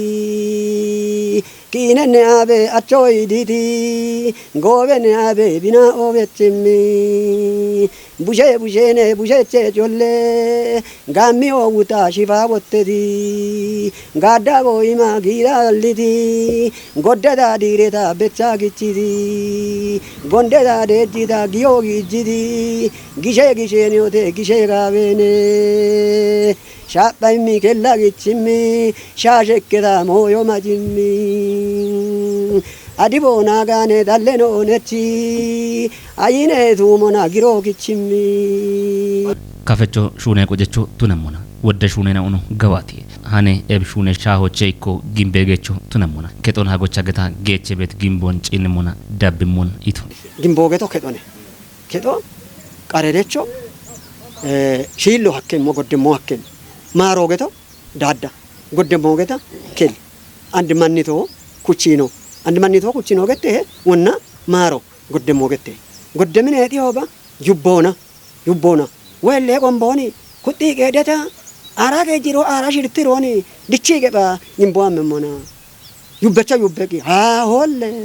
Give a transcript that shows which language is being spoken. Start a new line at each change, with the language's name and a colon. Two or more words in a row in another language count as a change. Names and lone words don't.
Kafa: ኪነኔ አቤ አቾይዲቲ ጎቤኔ አቤ ቢና ኦቤችሚ ቡሼ ቡሼኔ ቡሼቼ ጮሌ ጋሚዮ ውታ ሽፋ ወተቲ ጋዳ ቦይማ ጊራልቲ ጎደታ ዲሬታ ቤቻ ጊቺቲ ጎንደታ ደጂታ ጊዮ ጊጂቲ ጊሼ ጊሼኒዮቴ ጊሼ ጋቤኔ ሻጳይሚ ኬላ ጊችሚ ሻሸከታ ሞዮ ማጂሚ አዲቦ ናጋኔ ዳሌኖ ነቺ አይኔ ቱሞና ጊሮ ጊችሚ ካፈቾ ሹኔ ቆጀቾ ቱነሙና ወደ ሹኔ ነው ገባቲ ሃኔ ኤብ ሹኔ ሻሆቼ ኢኮ ጊምቤጌቾ ቱነሙና ከጦን ሀጎቻ ገታ ጌቼ ቤት ጊምቦን ጪንሙና ዳብሙን ኢቱ ጊምቦ ገቶ ከጦኔ ከጦ ቃሬዴቾ ሺሎ ሀከም ሞጎደሞ ሀከም ማሮ ገቶ ዳዳ ጎደሞ ገታ ኬል አንድ ማኒቶ ኩቺኖ አንድ ማኒቶ ኩቺኖ ገቴ ወና ማሮ ጎደሞ ገቴ ጎደምን ኤቲዮባ ዩቦና ወሌ ቆምቦኒ ኩጢ ገደታ አራገ ጂሮ አራ ሽርትሮኒ ድቺ ገባ ኒምቦም መሞና ዩበቻ ዩበቂ ሃሆለ